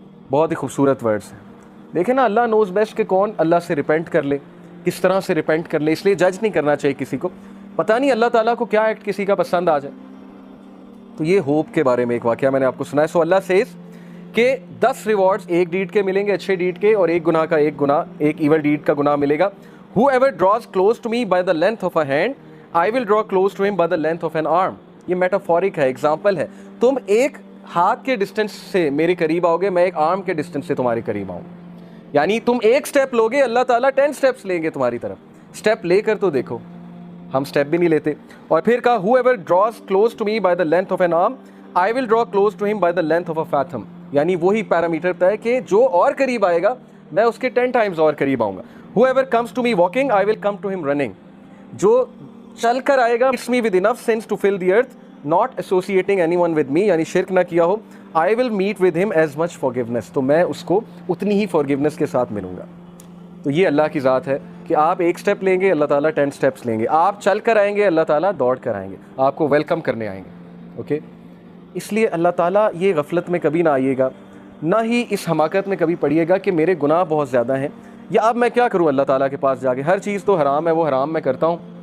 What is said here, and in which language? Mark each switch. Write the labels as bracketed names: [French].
[Hindi] बहुत ही खूबसूरत वर्ड्स हैं। देखें ना, अल्लाह [English] knows best [Hindi] कि कौन अल्लाह से रिपेंट कर ले, किस तरह से रिपेंट कर ले। इसलिए जज नहीं करना चाहिए किसी को, पता नहीं अल्लाह ताला को क्या एक्ट किसी का पसंद आ जाए। तो ये होप के बारे में एक वाक़या मैंने आपको सुनाया। [English] so Allah says [Hindi] कि 10 रिवॉर्ड्स एक डीड के मिलेंगे, अच्छे डीड के, और एक गुनाह का एक इवल डीड का गुनाह मिलेगा। [English] Whoever draws close to me by the length of a hand, I will draw close to him by the length of an arm. [Hindi] ये मेटाफोरिक है, एग्जाम्पल है। तुम एक हाथ के डिस्टेंस से मेरे करीब आओगे, मैं एक आर्म के डिस्टेंस से तुम्हारे करीब आऊँ। यानी तुम एक स्टेप लोगे, अल्लाह ताला 10 स्टेप्स लेंगे तुम्हारी तरफ। स्टेप लेकर तो देखो, हम स्टेप भी नहीं लेते। और फिर कहा [English] whoever draws close to me by the length of an arm, I will draw close to him by the length of a fathom. [Hindi] यानी वही पैरामीटर तय कि जो और करीब आएगा मैं उसके 10 टाइम्स और करीब आऊँगा। [English] Whoever comes to me walking, I will come to him running. [Hindi] जो चल कर आएगा, [English] it's me with enough sense to fill the earth, not associating anyone with me, [Hindi] यानी शिरक ना किया हो, [English] I will meet with him as much forgiveness. [Hindi] तो मैं उसको उतनी ही forgiveness के साथ मिलूँगा। तो ये अल्लाह की ज़ात है कि आप एक स्टेप लेंगे, अल्लाह ताला 10 स्टेप्स लेंगे। आप चल कर आएंगे, अल्लाह ताला दौड़ कर आएंगे, आपको वेलकम करने आएंगे। ओके, इसलिए अल्लाह ताला ये गफलत में कभी ना आइएगा, ना ही इस हमाकत में कभी पड़िएगा कि मेरे गुनाह बहुत ज़्यादा हैं, या अब मैं क्या करूँ अल्लाह ताला के पास जाके, हर चीज़ तो हराम है, वो हराम मैं करता हूँ।